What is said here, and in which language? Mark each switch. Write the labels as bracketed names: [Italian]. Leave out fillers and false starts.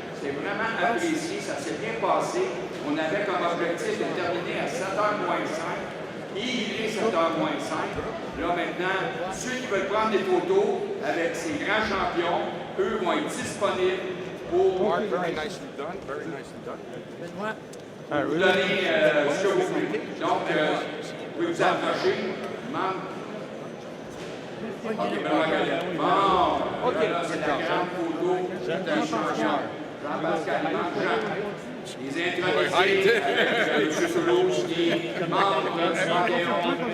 [French] C'est vraiment apprécié. Ça s'est bien passé. On avait comme objectif de terminer à 7h moins 5. il est 7h moins 5. Là, maintenant, ceux qui veulent prendre des photos avec ces grands champions, eux vont être disponibles pour [English] Mark, very nicely done, very nicely done. [French] vous donner ce que vous voulez. Donc, vous pouvez vous approcher. Membre. OK, Benoît Goyette. Bon, là, c'est la grande photo d'un champion. Jean-Pascal Jean. Les intronisés avec M. Toulouse, qui est membre du Panthéon.